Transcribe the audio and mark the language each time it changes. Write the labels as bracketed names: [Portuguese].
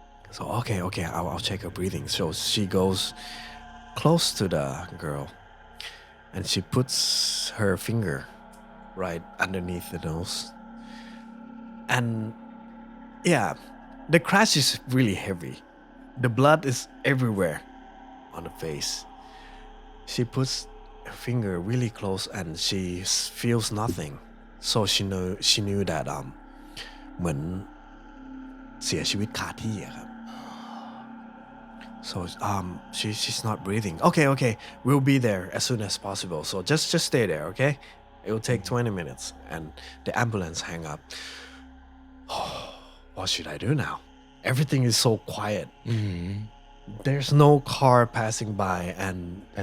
[English] So okay, I'll check her breathing. So she goes close to the girl, and she puts her finger right underneath the nose. And yeah, the crash is really heavy. The blood is everywhere on the face. She puts her finger really close and she feels nothing. So she knew that [Thai] เหมือนเสียชีวิตคาที่อะครับ [English] So she's not breathing. Okay, we'll be there as soon as possible. So just stay there, okay? It will take 20 minutes. And the ambulance hang up. What should I do now? Everything is so quiet. There's no car passing by, and